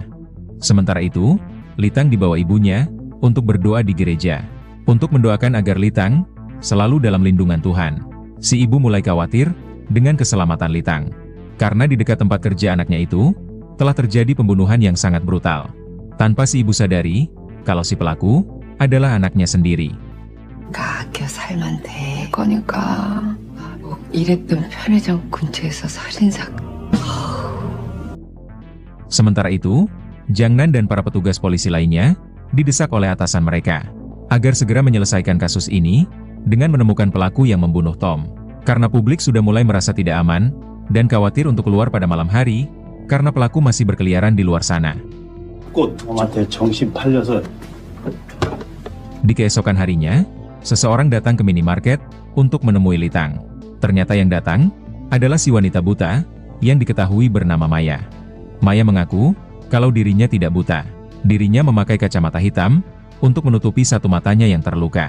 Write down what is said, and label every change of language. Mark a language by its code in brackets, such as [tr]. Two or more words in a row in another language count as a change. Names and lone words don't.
[id] Sementara itu, Litang dibawa ibunya untuk berdoa di gereja, untuk mendoakan agar Litang selalu dalam lindungan Tuhan. Si ibu mulai khawatir dengan keselamatan Litang, karena di dekat tempat kerja anaknya itu, telah terjadi pembunuhan yang sangat brutal. Tanpa si ibu sadari, kalau si pelaku adalah anaknya sendiri. [ko] 아껴 살면 될 거니까 일했던 편의점 근처에서 살인사건. [id] Sementara itu, Jangnan dan para petugas polisi lainnya didesak oleh atasan mereka agar segera menyelesaikan kasus ini dengan menemukan pelaku yang membunuh Tom. Karena publik sudah mulai merasa tidak aman dan khawatir untuk keluar pada malam hari karena pelaku masih berkeliaran di luar sana. [ko] 꽃 엄마한테 정신 팔려서. [id] Di keesokan harinya, seseorang datang ke minimarket untuk menemui Litang. Ternyata yang datang adalah si wanita buta yang diketahui bernama Maya. Maya mengaku kalau dirinya tidak buta. Dirinya memakai kacamata hitam untuk menutupi satu matanya yang terluka.